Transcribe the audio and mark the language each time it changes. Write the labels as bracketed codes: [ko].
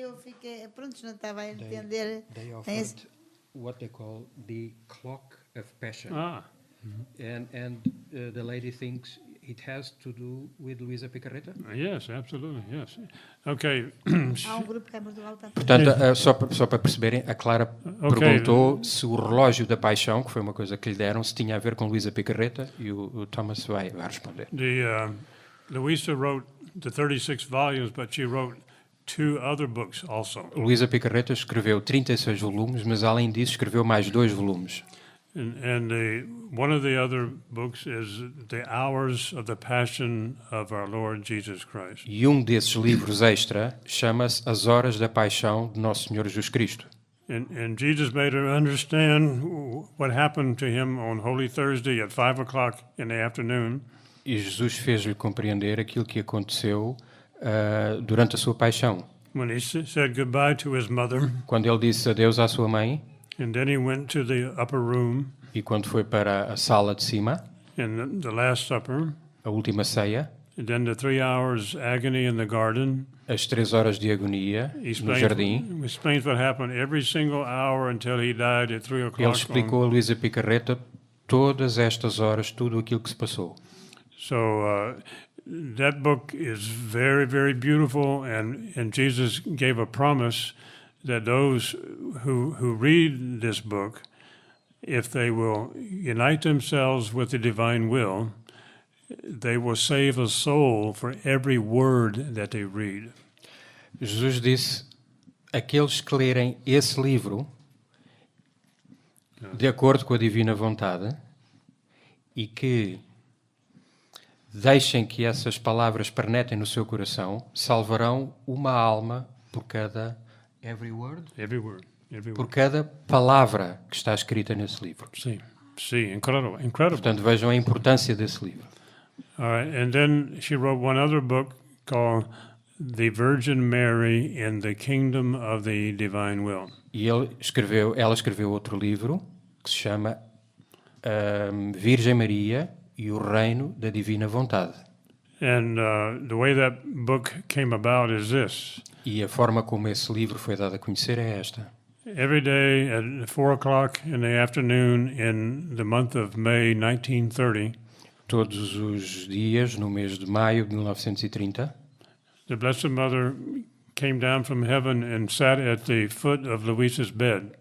[pt] Eu fiquei, pronto, não estava a entender. [en] They offered what they call the clock of passion. And the lady thinks it has to do with Luisa Picarreta? Yes, absolutely, yes. Okay. [pt] Há um grupo que é Portugal está. Portanto, só para perceberem, a Clara perguntou se o relógio da paixão, que foi uma coisa que lhe deram, se tinha a ver com Luisa Picarreta, e o Thomas vai responder. [en] Luisa wrote the 36 volumes, but she wrote 2 other books also. [pt] Luisa Picarreta escreveu 36 volumes, mas além disso escreveu mais 2 volumes. [en] And one of the other books is The Hours of the Passion of Our Lord Jesus Christ. [pt] E um desses livros extra chama-se As Horas da Paixão de Nosso Senhor Jesus Cristo. [en] And Jesus made her understand what happened to him on Holy Thursday at 5 o'clock in the afternoon. [pt] E Jesus fez-lhe compreender aquilo que aconteceu durante a sua paixão. [en] When he said goodbye to his mother. [pt] Quando ele disse adeus à sua mãe. [en] And then he went to the upper room. [pt] E quando foi para a sala de cima. [en] In the Last Supper. [pt] A última ceia. [en] And then the 3 hours agony in the garden. [pt] As 3 horas de agonia no jardim. [en] He explains what happened every single hour until he died at 3 o'clock. [pt] Ele explicou a Luisa Picarreta todas estas horas, tudo aquilo que se passou. [en] So that book is very, very beautiful, and Jesus gave a promise that those who read this book, if they will unite themselves with the divine will, they will save a soul for every word that they read. [pt] Jesus disse: aqueles que lerem esse livro de acordo com a divina vontade e que deixem que essas palavras pernetrem no seu coração, salvarão uma alma por cada [en] every word, Every word. Every [pt] por [en] word. [pt] cada palavra que está escrita nesse livro. [en] See, incredible, incredible. [pt] Portanto, vejam a importância desse livro. [en] All right, and then she wrote one other book called The Virgin Mary in the Kingdom of the Divine Will. [pt] E ela escreveu outro livro que se chama Virgem Maria e o Reino da Divina Vontade. [en] And the way that book came about is this. [pt] E a forma como esse livro foi dado a conhecer é esta. [en] Every day at 4 o'clock in the afternoon in the month of May 1930, [pt] Todos os dias, no mês de maio de 1930, [en] the Blessed Mother came down from heaven and sat at the foot of Louisa's bed.